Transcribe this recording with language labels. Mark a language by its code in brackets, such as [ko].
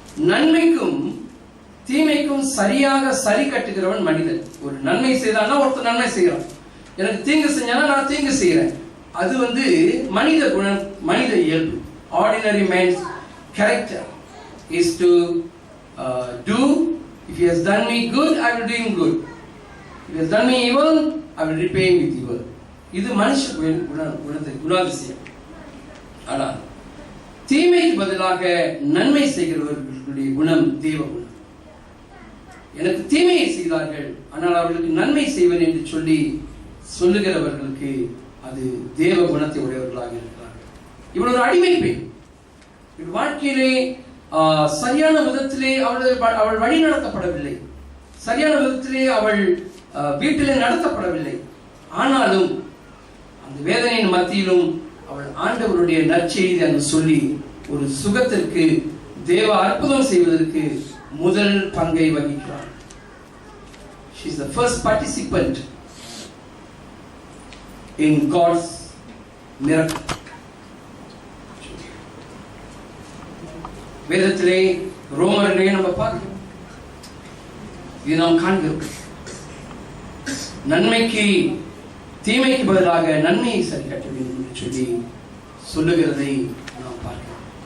[ta] நன்மைக்கும் தீமைக்கும் சரியாக சரி கட்டுகிறவன் மனிதன். ஒரு நன்மை செய்தான்னா ஒருத்தர் நன்மை செய்யறான், எனக்கு தீங்கு செஞ்சானா நான் தீங்கு செய்யறேன். அது மனித குணம், மனித இயல்பு. [en] Ordinary man's character is to do. If he has done me good, I will do him good. If he has done me evil, I will repay him with evil. [ta] இது மனுஷ குணாதிசயம். ஆனால் தீமைக்கு பதிலாக நன்மை செய்கிறவர்களுடைய குணம் தேவ குணம். எனக்கு தீமையை செய்தார்கள், ஆனால் அவர்களுக்கு நன்மை செய்வேன் என்று சொல்லி சொல்லுகிறவர்களுக்கு அது தேவ குணத்தை உடையவர்களாக இருக்கிறார்கள். இவள் ஒரு அடிமை பெண். வாழ்க்கையிலே சரியான விதத்திலே அவள் வழி நடத்தப்படவில்லை, சரியான விதத்திலே அவள் வீட்டிலே நடத்தப்படவில்லை. ஆனாலும் அந்த வேதனையின் மத்தியிலும் அவள் ஆண்டவருடைய நற்செய்தி என்று சொல்லி ஒரு சுகத்திற்கு, தேவ அற்புதம் செய்வதற்கு முதல் பங்கை வகிக்கிறார். [en] She is the first participant in God's miracle. [ta] வேதத்திலே ரோமரிலே நம்ம பார்க்கிறோம், இது நாம் காண்கிறோம். நன்மைக்கு தீமைக்கு பதிலாக நன்மையை சரி கட்ட வேண்டும் என்று சொல்லி சொல்லுகிறதை நாம் பார்க்கிறோம்.